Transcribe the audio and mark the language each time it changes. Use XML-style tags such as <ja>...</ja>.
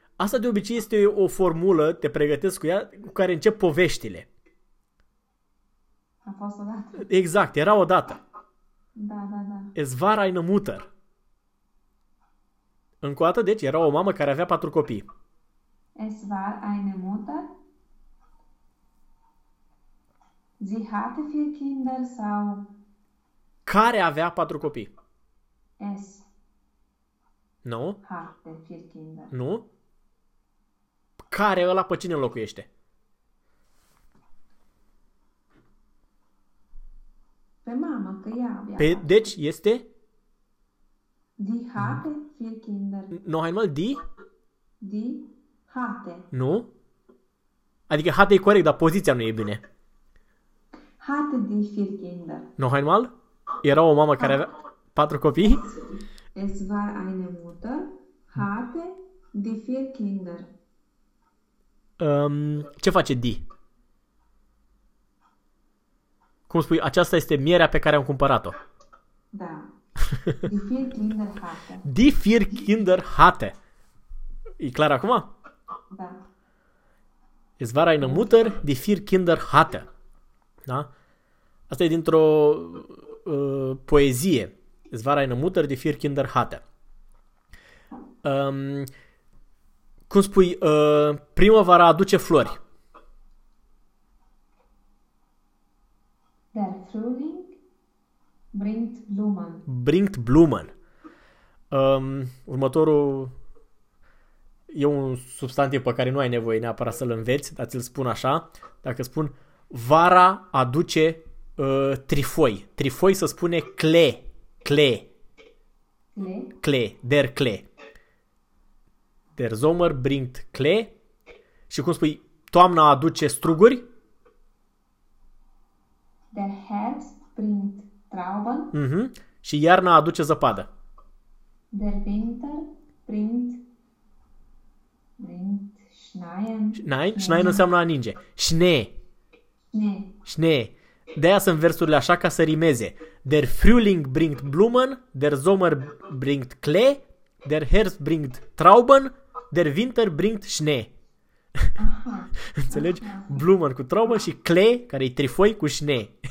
<ro>Asta de obicei este o formulă, te pregătesc cu ea, cu care încep poveștile. a fost odată. Exact, era odată. Da.</ro> <de>Es war eine Mutter.</de> <ro>Încă o dată, deci, era o mamă care avea patru copii.</ro> <de>Es war eine Mutter. Sie hatte vier Kinder,</de> <ro>sau Care avea patru copii?</ro> <de>es</de> <ro>Nu?</ro> <de>hatte vier Kinder.</de> <ro>Nu? Care ăla pe cine înlocuiește? Pe mamă, că ea avea Pe, patru deci, copii. este...</ro> <de>Die hatte vier Kinder. No, einmal die... Die hatte.</de> <ro>Nu? Adică hată e corect, dar poziția nu e bine.</ro> <de>Hatte die vier Kinder. Noch einmal?</de> <ro>Era o mamă care avea patru copii?</ro> <de>Es war eine Mutter, hatte die vier Kinder.</de> <ro>Ce face Di? Cum spui, aceasta este mierea pe care am cumpărat-o.</ro> <de>Da. Die vier Kinder hatte. Die vier Kinder hatte.</de> <ro>E clar acum? Da.</ro> <de>Es war eine Gut. Mutter, die vier Kinder hatte.</de> <ro>Da? Asta e dintr-o poezie.</ro> <de>Es war eine Mutter, die vier Kinder hatte.</de> <ro>Cum spui, primăvara aduce flori.</ro> <de>Der Frühling bringt Blumen. Bringt Blumen.</de> <ro>Următorul e un substantiv pe care nu ai nevoie neapărat să-l înveți, dar ți-l spun așa. Dacă spun, vara aduce trifoi. Trifoi se spune cle. Cle. Le.</ro> <de>Cle. Der Cle. Der Sommer bringt Klee.</de> <ro>Și cum spui, toamna aduce struguri?</ro> <de>Der Herbst bringt Trauben.</de> <ro>Și iarna aduce zăpadă.</ro> <de>Der Winter bringt</de> <ro>Și nai? Și nai</ro> <de>Schneien.</de> <ro>înseamnă a ninge. Schnee.</ro> <de>Schnee. Schnee.</de> <ro>De-aia sunt versurile așa ca să rimeze.</ro> <de>Der Frühling bringt Blumen, der Sommer bringt Klee, der Herbst bringt Trauben, Der Winter bringt Schnee.</de> <ro>Înțelegi? Bloomer cu traumă și Cle, care e trifoi cu șne.</ro>